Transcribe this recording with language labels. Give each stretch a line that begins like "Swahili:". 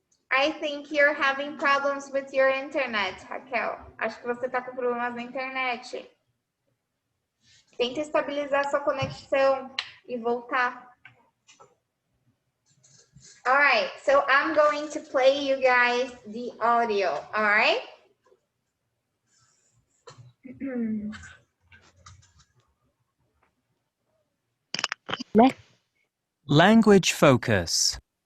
English: I think you're having problems with your internet, Raquel.
Portuguese: Acho que você está com problemas na internet. Tenta estabilizar sua conexão e voltar.
English: All right, so I'm going to play you guys the audio, all right? Language focus.